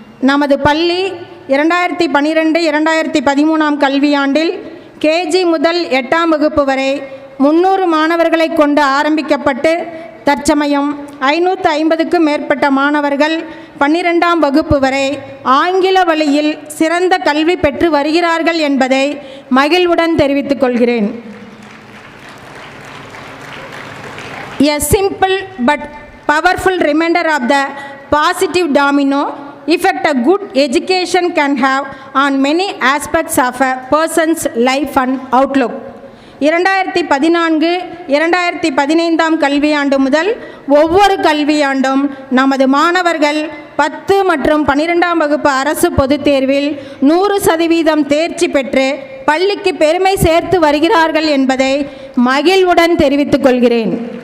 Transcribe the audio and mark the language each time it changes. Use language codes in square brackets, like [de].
[ta] நமது பள்ளி 2012-2013 கல்வியாண்டில் கேஜி முதல் 8ஆம் வகுப்பு வரை 300 மாணவர்களை கொண்டு ஆரம்பிக்கப்பட்டு தற்சமயம் 550க்கும் மேற்பட்ட மாணவர்கள் 12ஆம் வகுப்பு வரை ஆங்கில வழியில் சிறந்த கல்வி பெற்று வருகிறார்கள் என்பதை மகிழ்வுடன் தெரிவித்துக் கொள்கிறேன். [en] A simple but powerful reminder of the positive domino effect a good education can have on many aspects of a person's life and outlook. [ta] 2014-2015 கல்வியாண்டு முதல் ஒவ்வொரு கல்வியாண்டும் நமது மாணவர்கள் 10 மற்றும் 12ஆம் வகுப்பு அரசு பொதுத் தேர்வில் 100% தேர்ச்சி பெற்று பள்ளிக்கு பெருமை சேர்த்து வருகிறார்கள் என்பதை மகிழ்வுடன் தெரிவித்துக் கொள்கிறேன்.